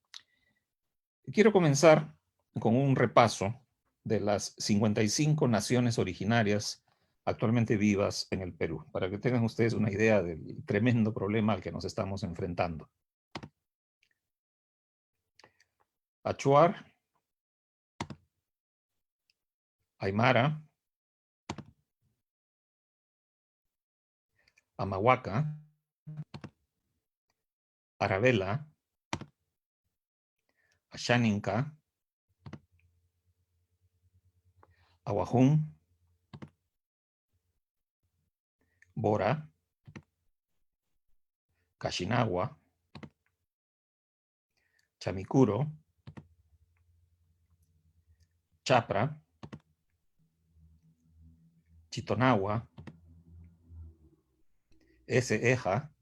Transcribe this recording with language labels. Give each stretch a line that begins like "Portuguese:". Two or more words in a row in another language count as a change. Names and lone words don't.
Spanish: Quiero comenzar con un repaso de las 55 naciones originarias actualmente vivas en el Perú, para que tengan ustedes una idea del tremendo problema al que nos estamos enfrentando. Achuar, Aymara, Amahuaca, Arabella, Ashaninka, Awajún, Bora, Kashinagua, Chamicuro, Chapra, Chitonagua, Eja,